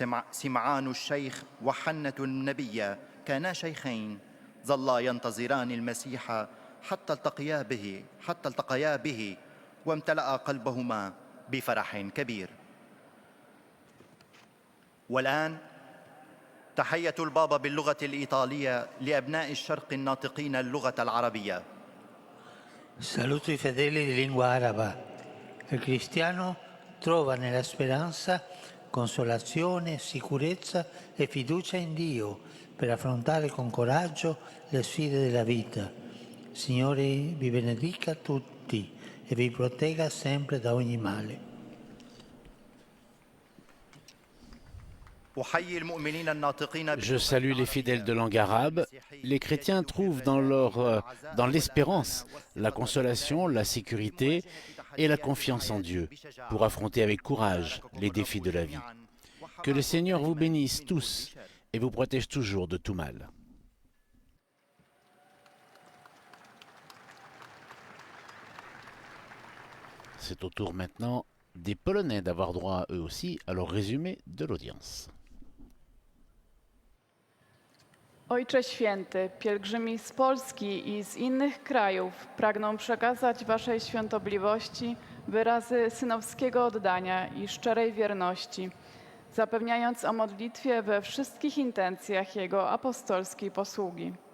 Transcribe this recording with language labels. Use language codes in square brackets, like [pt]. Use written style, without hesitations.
[ar] سمعان الشيخ وحنة النبية كانا شيخين ظلا ينتظران المسيح حتى التقيا به وامتلأ قلبهما بفرح كبير. والآن تحية البابا باللغة الإيطالية لأبناء الشرق الناطقين اللغة العربية. [it] Saluto i fedeli di lingua araba. Il cristiano trova nella speranza consolazione, sicurezza e fiducia in Dio per affrontare con coraggio le sfide della vita. Signore vi benedica tutti e vi protegga sempre da ogni male. [fr] Je salue les fidèles de langue arabe. Les chrétiens trouvent dans l'espérance la consolation, la sécurité et la confiance en Dieu pour affronter avec courage les défis de la vie. Que le Seigneur vous bénisse tous et vous protège toujours de tout mal. C'est au tour maintenant des Polonais d'avoir droit eux aussi à leur résumé de l'audience. [pl] Ojcze Święty, pielgrzymi z Polski i z innych krajów pragną przekazać Waszej świątobliwości wyrazy synowskiego oddania i szczerej wierności, zapewniając o modlitwie we wszystkich intencjach Jego apostolskiej posługi.